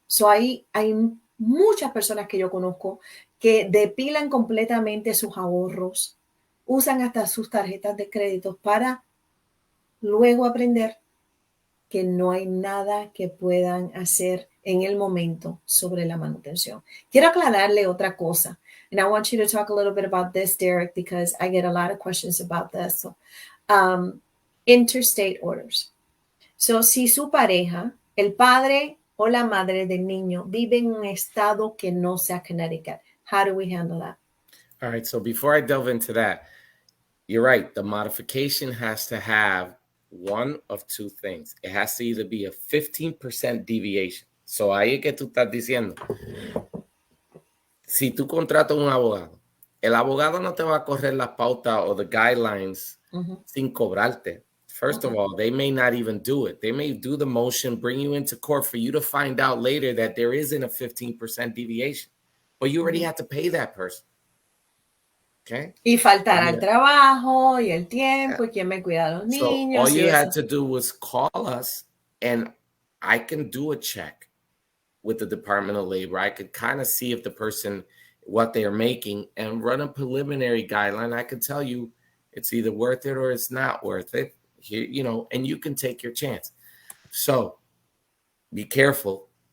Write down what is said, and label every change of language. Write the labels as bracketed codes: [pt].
[es] So, hay muchas personas que yo conozco que depilan completamente sus ahorros, usan hasta sus tarjetas de crédito para luego aprender que no hay nada que puedan hacer en el momento sobre la manutención. Quiero aclararle otra cosa. [en] And I want you to talk a little bit about this, Derik, because I get a lot of questions about this. So, interstate orders. [es] So, si su pareja, el padre o la madre del niño vive en un estado que no sea Connecticut, [en] how do we handle that? All right. So before I delve into that, you're right. The modification has to have one of two things. It has to either be a 15% deviation. [es] So ahí es que tú estás diciendo, si tú contratas un abogado, el abogado no te va a correr las pautas o [en] the guidelines [es] sin cobrarte. [en] First of all, they may not even do it. They may do the motion, bring you into court for you to find out later that there isn't a 15% deviation. But you already have to pay that person. Okay. [es] Y faltar al trabajo y el tiempo y quién me cuida a los niños. [en] So all you had to do was call us and I can do a check with the Department of Labor. I could kind of see if the person, what they're making and run a preliminary guideline. I could tell you it's either worth it or it's not worth it. You know, and you can take your chance. So be careful.